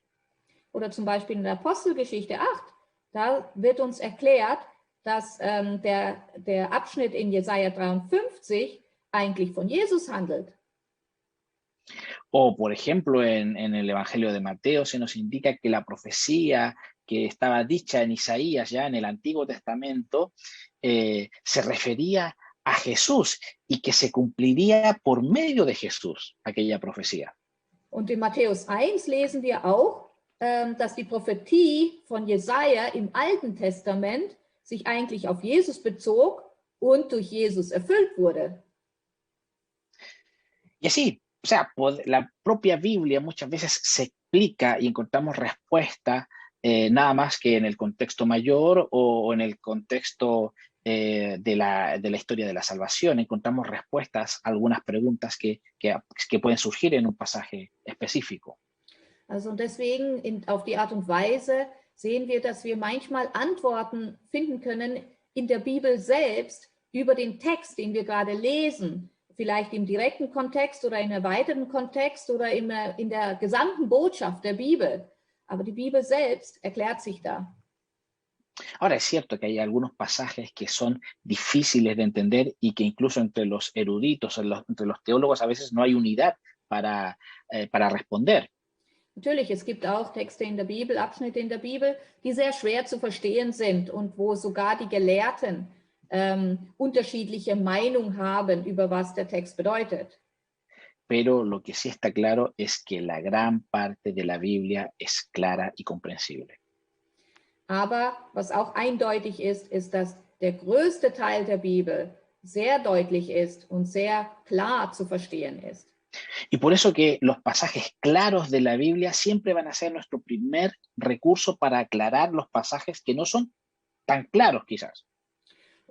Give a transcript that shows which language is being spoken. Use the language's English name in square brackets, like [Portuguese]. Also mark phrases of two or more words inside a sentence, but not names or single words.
[German] Oder zum Beispiel in der Apostelgeschichte 8, da wird uns erklärt, dass der Abschnitt in Jesaja 53 eigentlich von Jesus handelt. [Spanish] O, por ejemplo, en el Evangelio de Mateo se nos indica que la profecía que estaba dicha en Isaías ya en el Antiguo Testamento se refería a Jesús y que se cumpliría por medio de Jesús, aquella profecía. [German] Und in Matthäus 1 lesen wir auch, dass die Prophetie von Jesaja im Alten Testament sich eigentlich auf Jesus bezog und durch Jesus erfüllt wurde. [Spanish] Y así, o sea, la propia Biblia muchas veces se explica y encontramos respuesta nada más que en el contexto mayor o en el contexto de la historia de la salvación. Encontramos respuestas a algunas preguntas que pueden surgir en un pasaje específico. [German] Also deswegen auf die Art und Weise sehen wir, dass wir manchmal Antworten finden können in der Bibel selbst über den Text, den wir gerade lesen. Vielleicht im direkten Kontext oder in einem erweiterten Kontext oder in der gesamten Botschaft der Bibel. Aber die Bibel selbst erklärt sich da. [Spanish] Ahora, es cierto que hay algunos pasajes que son difíciles de entender y que incluso entre los eruditos, entre los teólogos, a veces no hay unidad para responder. [German] Natürlich, es gibt auch Texte in der Bibel, Abschnitte in der Bibel, die sehr schwer zu verstehen sind und wo sogar die Gelehrten unterschiedliche Meinung haben, über was der Text bedeutet. [Spanish] Pero lo que sí está claro es que la gran parte de la Biblia es clara y comprensible. [German] Aber was auch eindeutig ist, ist, dass der größte Teil der Bibel sehr deutlich ist und sehr klar zu verstehen ist. [Spanish] Y por eso que los pasajes claros de la Biblia siempre van a ser nuestro primer recurso para aclarar los pasajes que no son tan claros quizás.